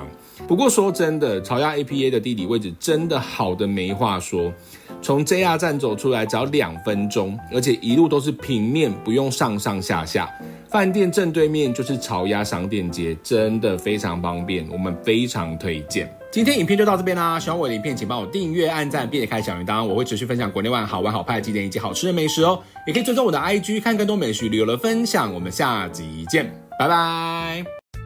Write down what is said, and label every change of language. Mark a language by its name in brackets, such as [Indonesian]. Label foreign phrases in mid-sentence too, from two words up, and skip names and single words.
[Chinese] 不過說真的，巢鴨 APA 的地理位置真的好的沒話說，從 JR 站走出來只要2分鐘，而且一路都是平面，不用上上下下。飯店正對面就是巢鴨商店街，真的非常方便，我們非常推薦。今天影片就到這邊啦，喜歡我的影片請幫我訂閱、按讚並且開小鈴鐺，我會持續分享國內外好玩好拍的景點以及好吃的美食哦。也可以追蹤我的 IG 看更多美食旅遊的分享，我們下集見，拜拜。